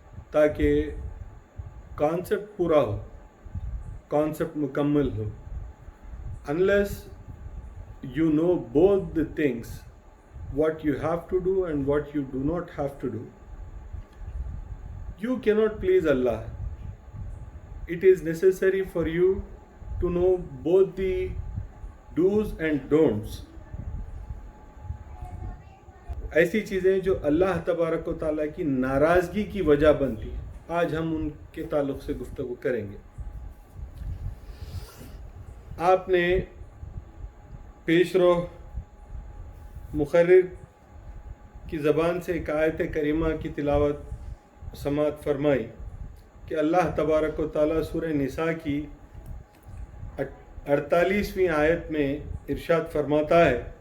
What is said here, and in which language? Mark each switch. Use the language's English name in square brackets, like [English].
[Urdu] تاکہ کانسیپٹ پورا ہو، کانسیپٹ مکمل ہو۔ [English] unless you know both the things, what you have to do and what you do not have to do, you cannot please Allah. It is necessary for you to know both the do's and don'ts. [Urdu] ایسی چیزیں جو اللہ تبارک و تعالیٰ کی ناراضگی کی وجہ بنتی ہیں، آج ہم ان کے تعلق سے گفتگو کریں گے۔ آپ نے پیش رو مقرر کی زبان سے ایک آیت کریمہ کی تلاوت سماعت فرمائی کہ اللہ تبارک و تعالیٰ سورہ نساء کی 48ویں آیت میں ارشاد فرماتا ہے،